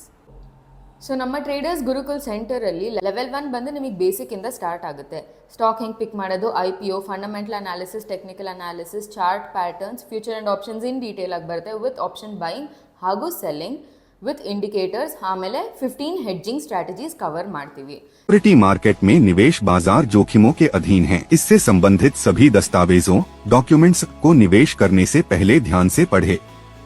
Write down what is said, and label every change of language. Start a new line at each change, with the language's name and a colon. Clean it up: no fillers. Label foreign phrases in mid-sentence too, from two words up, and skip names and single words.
Kannada: ಸೊ ನಮ್ಮ ಟ್ರೇಡರ್ಸ್ ಗುರುಕುಲ್ ಸೆಂಟರಲ್ಲಿ ಲೆವೆಲ್ 1 ಬಂದು ನಿಮಗೆ ಬೇಸಿಕ್ಕಿಂದ ಸ್ಟಾರ್ಟ್ ಆಗುತ್ತೆ. ಸ್ಟಾಕ್ ಹೆಂಗೆ ಪಿಕ್ ಮಾಡೋದು, IPO,
English: fundamental analysis, technical analysis, chart patterns, future and options in detail
Kannada: ಆಗಿ ಬರುತ್ತೆ
English: with option buying
Kannada: ಹಾಗೂ
English: selling with indicators.
Kannada: ಆಮೇಲೆ 15
English: hedging strategies cover
Kannada: ಮಾಡ್ತೀವಿ.
English: security market
Hindi: में निवेश बाजार जोखिमों के अधीन है. इससे संबंधित सभी दस्तावेजों, डॉक्यूमेंट्स को निवेश करने से पहले ध्यान से पढ़े.